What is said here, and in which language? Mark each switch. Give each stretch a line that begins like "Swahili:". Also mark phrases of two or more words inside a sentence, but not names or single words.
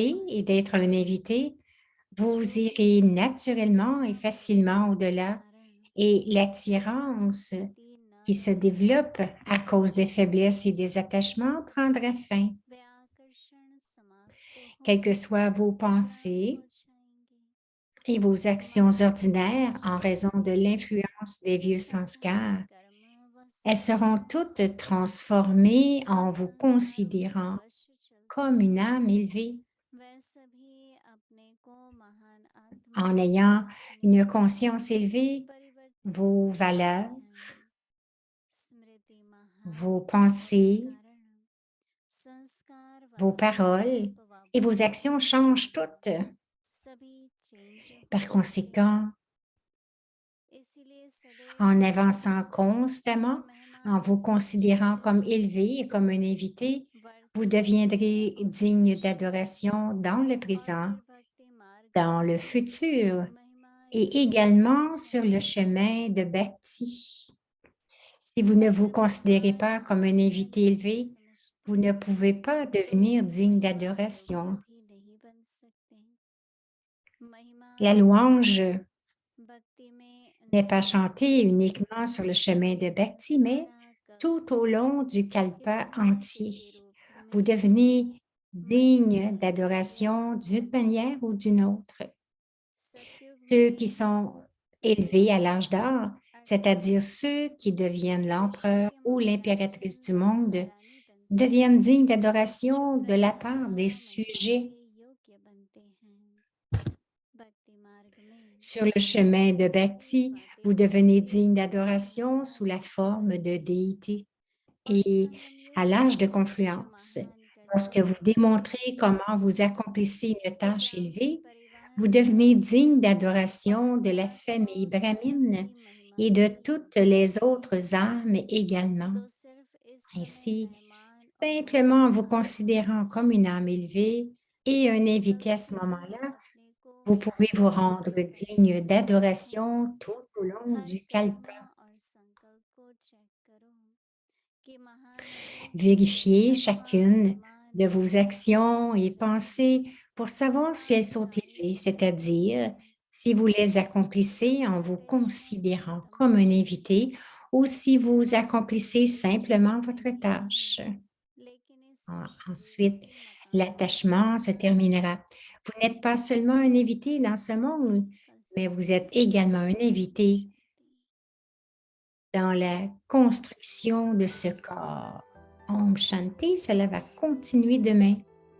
French: élevé
Hindi: और
French: et d'être un
Hindi: समझ
French: invité, vous
Hindi: जो
French: irez
Hindi: भी
French: naturellement et
Hindi: अनावृत्ति
French: facilement
Hindi: के
French: au-delà
Hindi: कारण
French: et
Hindi: उपराम
French: l'attirance
Hindi: स्थिति न
French: qui se
Hindi: रहने पर
French: développe à cause des faiblesses et des
Hindi: सहज ही
French: attachements prendra fin.
Hindi: वे आकर्षण समाप्त
French: Quelles que
Hindi: होकर
French: soient vos
Hindi: उपराम
French: pensées
Hindi: हो जाएंगे
French: et vos actions
Hindi: महान
French: ordinaires en
Hindi: स्पष्ट
French: raison de
Hindi: से
French: l'influence des
Hindi: जो
French: vieux
Hindi: संसार
French: sanskars,
Hindi: कर्म व
French: elles seront
Hindi: संस्कार से
French: toutes transformées
Hindi: व
French: en vous
Hindi: संस्कारों के
French: considérant
Hindi: वश चलते
French: comme une
Hindi: हैं
French: âme élevée,
Hindi: वह सभी अपने को महान आत्मा
French: en ayant
Hindi: समझने
French: une
Hindi: से
French: conscience élevée,
Hindi: परिवर्तित
French: vos
Hindi: हो जाते
French: valeurs,
Hindi: हैं स्मृति महान
French: vos
Hindi: होने के
French: pensées,
Hindi: कारण संस्कार व
French: vos paroles
Hindi: संकल्प व
French: et vos actions
Hindi: भावनाएं
French: changent toutes.
Hindi: सभी चेंज हो
French: Par
Hindi: जाते हैं
French: conséquent,
Hindi: इसीलिए सदैव
French: en avançant
Hindi: महान और
French: constamment, en
Hindi: मेहमान
French: vous
Hindi: समझने
French: considérant
Hindi: के
French: comme élevé et
Hindi: शब्द
French: comme
Hindi: से
French: un invité, vous
Hindi: वर्तमान में
French: deviendrez
Hindi: और
French: digne
Hindi: भविष्य में
French: d'adoration dans le
Hindi: और
French: présent,
Hindi: फिर भक्ति मार्ग
French: dans
Hindi: में
French: le
Hindi: भी
French: futur
Hindi: महिमा
French: et
Hindi: योग्य बन
French: également sur le
Hindi: जाएंगे
French: chemin de Bhakti. Si vous ne vous
Hindi: अगर
French: considérez
Hindi: महिमा
French: pas comme un
Hindi: योग्य
French: invité
Hindi: नहीं
French: élevé, vous
Hindi: समझते
French: ne pouvez pas
Hindi: तो
French: devenir
Hindi: फिर
French: digne
Hindi: महिमा योग्य
French: d'adoration.
Hindi: भी नहीं बन सकते महिमा
French: La louange
Hindi: सिर्फ भक्ति में
French: n'est pas
Hindi: नहीं
French: chantée
Hindi: होती
French: uniquement sur le chemin de Bhakti, mais
Hindi: सारा
French: tout au
Hindi: कल्प
French: long du kalpa
Hindi: किसी न
French: entier.
Hindi: किसी रूप
French: Vous
Hindi: में
French: devenez
Hindi: महिमा
French: digne
Hindi: योग्य
French: d'adoration d'une
Hindi: होते
French: manière
Hindi: हैं
French: ou d'une autre.
Hindi: सतयुग
French: Ceux qui
Hindi: में
French: sont élevés à l'âge
Hindi: महान
French: d'or, c'est-à-dire
Hindi: अर्थात
French: ceux qui deviennent
Hindi: विश्व
French: l'empereur
Hindi: के
French: ou
Hindi: महाराजन
French: l'impératrice du
Hindi: व
French: monde,
Hindi: महारानी बनते हैं
French: deviennent dignes
Hindi: जो
French: d'adoration de la
Hindi: प्रजा
French: part des
Hindi: महिमा
French: sujets
Hindi: के योग्य बनते हैं भक्ति मार्ग में
French: sur le chemin de
Hindi: सभी
French: Bhakti.
Hindi: बातें
French: Vous devenez
Hindi: भक्ति
French: digne
Hindi: के
French: d'adoration sous
Hindi: आधार
French: la
Hindi: पर
French: forme de
Hindi: बनती हैं
French: déité.
Hindi: और
French: Et
Hindi: संगम
French: à
Hindi: युग
French: l'âge de
Hindi: में जो
French: confluence,
Hindi: महान करते
French: lorsque vous
Hindi: हैं
French: démontrez comment vous accomplissez une
Hindi: वो
French: tâche
Hindi: ब्राह्मण
French: élevée,
Hindi: परिवार
French: vous
Hindi: से
French: devenez
Hindi: आते
French: digne
Hindi: हैं और
French: d'adoration de la
Hindi: अर्थात वो
French: famille
Hindi: धर्म
French: brahmine
Hindi: की महिमा
French: et de
Hindi: भी
French: toutes
Hindi: योग्य
French: les
Hindi: बनते
French: autres
Hindi: हैं
French: âmes également.
Hindi: तो सिर्फ इस समय
French: Ainsi,
Hindi: मेहमान और
French: simplement en
Hindi: महान
French: vous
Hindi: आत्मा
French: considérant comme une
Hindi: समझने
French: âme
Hindi: से
French: élevée et un invité à ce
Hindi: कभी भी
French: moment-là,
Hindi: अपने को
French: vous pouvez vous
Hindi: महसूस
French: rendre
Hindi: नहीं कर
French: digne
Hindi: सकते
French: d'adoration tout au long
Hindi: हर
French: du
Hindi: कर्म
French: kalpa.
Hindi: और संकल्प को चेक करो कि महान है
French: Vérifiez
Hindi: अथवा
French: chacune
Hindi: अभिमान
French: de
Hindi: में
French: vos
Hindi: आ
French: actions et
Hindi: जाता है
French: pensées pour savoir si elles
Hindi: महिमान
French: sont élevées,
Hindi: प्राणी होते
French: c'est-à-dire
Hindi: हैं
French: si vous les accomplissez en vous
Hindi: प्रतिष्ठा
French: considérant
Hindi: प्रथम
French: comme un
Hindi: विषय है
French: invité ou si vous
Hindi: मान
French: accomplissez
Hindi: सिद्धि
French: simplement
Hindi: द्वितीय
French: votre
Hindi: नहीं है
French: tâche.
Hindi: लेकिन इस
French: Ensuite,
Hindi: शरीर के
French: L'attachement se terminera. Vous n'êtes pas seulement un invité dans ce monde, mais vous êtes également un invité dans la construction de ce corps.
Hindi: Om Shanti,
French: cela va continuer demain.